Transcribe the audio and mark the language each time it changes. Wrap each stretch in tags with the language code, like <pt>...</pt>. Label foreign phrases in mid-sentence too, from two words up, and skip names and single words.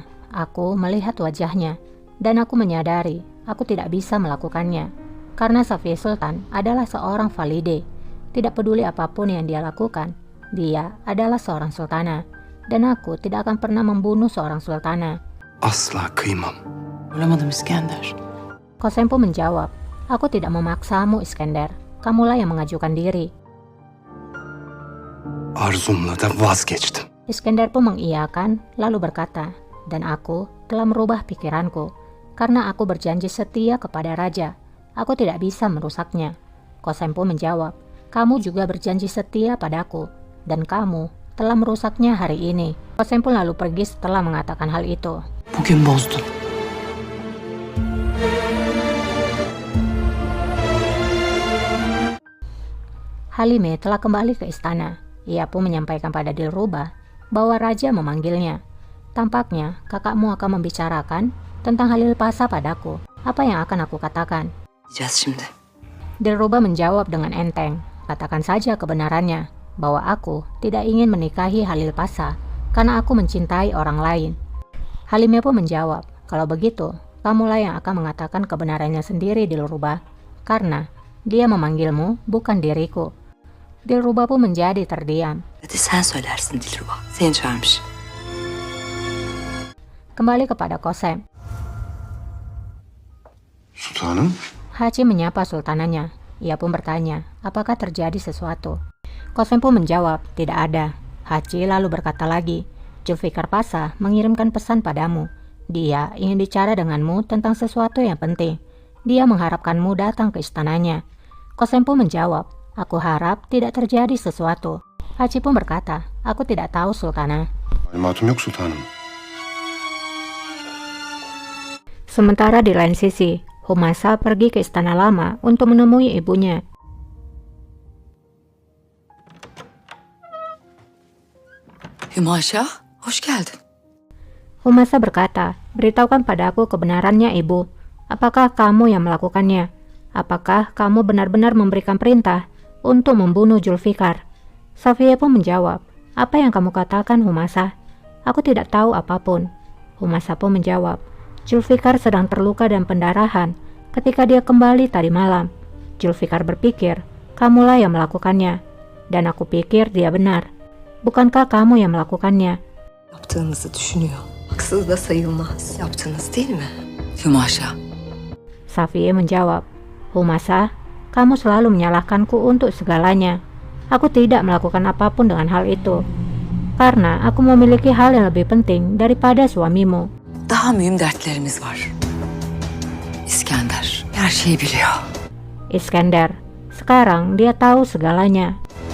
<id>Aku melihat wajahnya. Dan aku menyadari, aku tidak bisa melakukannya. Karena Safiye Sultan adalah seorang valide. Tidak peduli apapun yang dia lakukan, Dia adalah seorang sultana, dan aku tidak akan pernah membunuh seorang sultana.</id> <tr>Asla kıymam. Bulamadım İskender.</tr> <id>Kosempo menjawab, aku tidak memaksamu Iskender, kamulah yang mengajukan diri.</id> <tr>Arzumla da vazgeçtim.</tr> <id>Iskender pun mengiyakan, lalu berkata, dan aku telah merubah pikiranku, karena aku berjanji setia kepada raja. Aku tidak bisa merusaknya. Kosempo menjawab, kamu juga berjanji setia padaku, dan kamu telah merusaknya hari ini. Kosempo lalu pergi setelah mengatakan hal itu.</id> <tr>Bugün bozdun.</tr> <id>Halime telah kembali ke istana. Ia pun menyampaikan pada Dilruba bahwa raja memanggilnya. Tampaknya kakakmu akan membicarakan tentang Halil Pasa padaku. Apa yang akan aku katakan?</id> <tr>Gideceğiz şimdi.</tr> <id>Dilruba menjawab dengan enteng, katakan saja kebenarannya, bahwa aku tidak ingin menikahi Halil Pasa karena aku mencintai orang lain. Halime pun menjawab, kalau begitu, kamulah yang akan mengatakan kebenarannya sendiri Dilruba, karena dia memanggilmu bukan diriku. Dilruba pun menjadi terdiam.</id> <tr>Hadi sen söylersin Dilruba. Seni çağırmış.</tr> <id>Kembali kepada Kosem.</id> <tr>Sultanım.</tr> <id>Haci menyapa sultananya. Ia pun bertanya, apakah terjadi sesuatu? Kosem pun menjawab, tidak ada. Haci lalu berkata lagi, Zulfikar Pasa mengirimkan pesan padamu. Dia ingin bicara denganmu tentang sesuatu yang penting. Dia mengharapkanmu datang ke istananya. Kosem pun menjawab, aku harap tidak terjadi sesuatu. Haci pun berkata, aku tidak tahu sultana.</id> <tr>Malumatım yok sultanım.</tr> <id>Sementara di lain sisi, Humasa pergi ke istana lama untuk menemui ibunya.</id> <tr>Hümaşa, hoş geldin.</tr> <id>Humasa berkata, beritahukan padaku kebenarannya ibu. Apakah kamu yang melakukannya? Apakah kamu benar-benar memberikan perintah untuk membunuh Zulfikar? Safiyah pun menjawab, apa yang kamu katakan Humasa? Aku tidak tahu apapun. Humasa pun menjawab, Zulfikar sedang terluka dan pendarahan ketika dia kembali tadi malam. Zulfikar berpikir, kamulah yang melakukannya. Dan aku pikir dia benar. Bukankah kamu yang melakukannya?</id> <tr>Yaptığınızı düşünüyor. Haksız da sayılmaz. Yaptınız değil mi? Hümaşa.</tr> <id>Safiyah menjawab, Humasa, kamu selalu menyalahkanku untuk segalanya. Aku tidak melakukan apapun dengan hal itu. Karena aku memiliki hal yang lebih penting daripada suamimu.</id> <tr>Daha mühim dertlerimiz var. İskender her şeyi biliyor.</tr> <id>Iskender, sekarang dia tahu segalanya.</id>